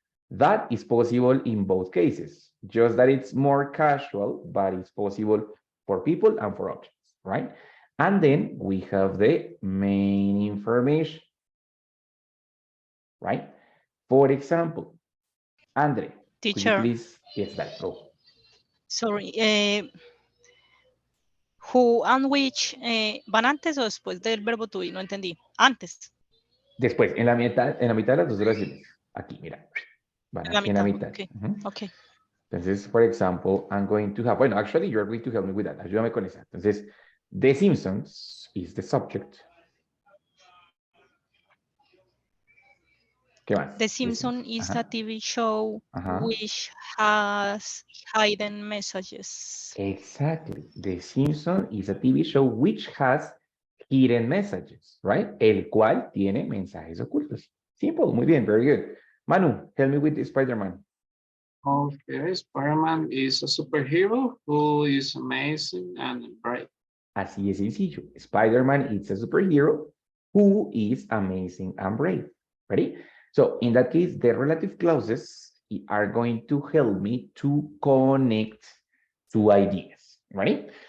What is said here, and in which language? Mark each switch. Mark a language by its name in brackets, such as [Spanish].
[English] That is possible in both cases, just that it's more casual, but it's possible for people and for objects, right? And then we have the main information, right? For example, Andre, teacher, could you please, yes, that, go. Sorry, who and which, [Spanish] ¿van antes o después del verbo to be? No entendí. Antes. Después, en la mitad de las dos oraciones. Aquí, mira. Van aquí en la mitad. [English] Okay. Okay. Entonces, for example, I'm going to have, bueno, actually, you're going to help me with that. [Spanish] Ayúdame con esa. [English] Entonces, The Simpsons is the subject. [Spanish] ¿Qué más? [English] The Simpsons is a Ajá, TV show ajá. which has hidden messages. Exactly. The Simpsons is a TV show which has hidden messages, right? [Spanish] El cual tiene mensajes ocultos. Simple, muy bien, [English] very good. Manu, help me with the Spider-Man. Okay, Spider-Man is a superhero who is amazing and brave. [Spanish] Así es sencillo. [English] Spider-Man is a superhero who is amazing and brave. Ready? So in that case, the relative clauses are going to help me to connect two ideas. Ready?